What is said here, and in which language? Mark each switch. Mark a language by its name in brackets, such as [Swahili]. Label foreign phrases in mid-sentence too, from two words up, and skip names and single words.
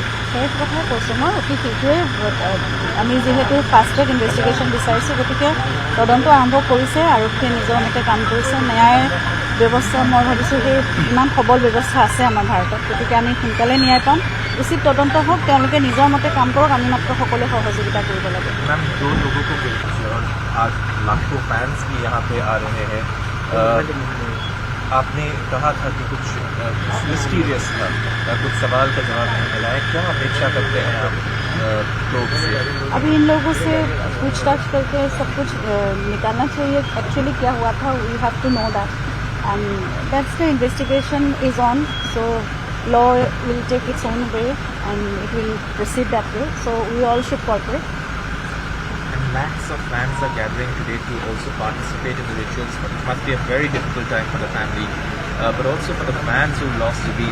[Assamese] সেই কথাই কৈছোঁ মই অতি শীঘ্ৰেই আমি যিহেতু [English] fast track investigation [Assamese] বিচাৰিছোঁ গতিকে তদন্ত আৰম্ভ কৰিছে আৰক্ষীয়ে নিজৰ মতে কাম কৰিছে ন্যায় ব্যৱস্থা মই ভাবিছোঁ সেই ইমান সবল ব্যৱস্থা আছে আমাৰ ভাৰতত গতিকে আমি সোনকালে ন্যায় পাম উচিত তদন্ত হওক তেওঁলোকে নিজৰ মতে কাম কৰক আমি মাত্ৰ সকলোৱে সহযোগিতা কৰিব লাগে [Hindi] मैम दो लोगों को गिरफ्तार और आज लाखों फैंस भी यहाँ पे आ रहे हैं आपने कहा था कि कुछ मिस्टीरियस था कुछ सवाल का जवाब नहीं मिला है क्या अपेक्षा करते हैं आप लोग से अभी इन लोगों से पूछताछ करके सब कुछ निकालना चाहिए एक्चुअली क्या हुआ था [English] we have to know that and that's the investigation is on so law will take its own way and it will proceed that way so we all should cooperate. And lakhs of fans are gathering today to also participate in the rituals. But it must be a very difficult time for the family, but also for the fans who lost Zubeen.